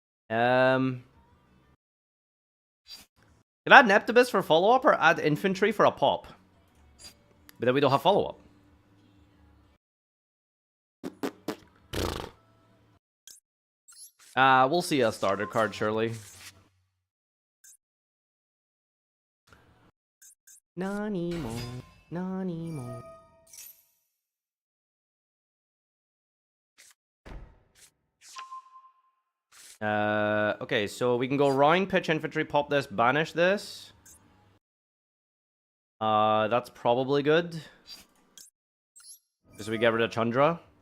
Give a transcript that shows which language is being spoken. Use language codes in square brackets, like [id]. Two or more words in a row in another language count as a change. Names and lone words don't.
[en] Can I add Neptibus for follow-up or add Infantry for a pop? But then we don't have follow-up. We'll see a starter card, surely. [ja] Nani mo, nani mo. [en] Okay, so we can go Rhine, pitch infantry, pop this, banish this. That's probably good. Because we get rid of Chandra.